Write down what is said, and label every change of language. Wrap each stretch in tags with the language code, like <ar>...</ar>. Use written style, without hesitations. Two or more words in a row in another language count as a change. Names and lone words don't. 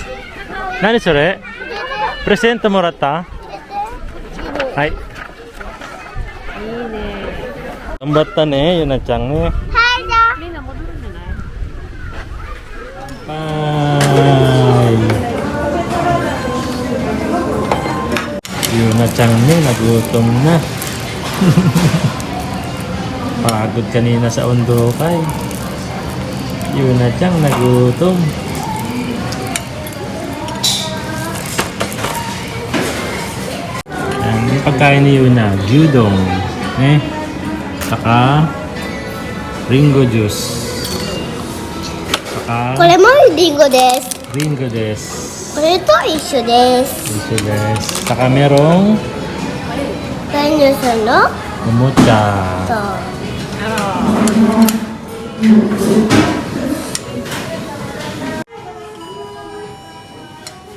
<ja>何それ？プレゼントもらった？はい。いいね。頑張ったね、ゆなちゃんね。はい、じゃあ。みんな戻るんじゃない？ Bye!</ja> <tl>Yuna Chang nagutom na. Pagod kanina sa Ondokay. Yuna Chang nagutom. Yan, yung pagkain ni Yuna, gyudon. Saka Ringo juice.</tl> <ja>これもリンゴです。りんごです. これと一緒です。</ja> <tl>Ito des. Saka merong</tl> <ja>飼い主さんの omocha. そう。 Yuna</ja>